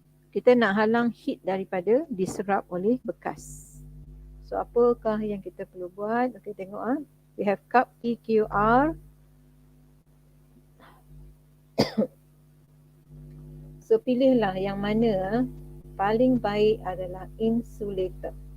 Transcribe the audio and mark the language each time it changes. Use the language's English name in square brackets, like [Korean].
[Malay] Kita nak halang heat daripada diserap oleh bekas. So apakah yang kita perlu buat? [English] Okay, [Malay] tengok [English] we have cup PQR. [Malay] So pilihlah yang mana paling baik adalah insulator.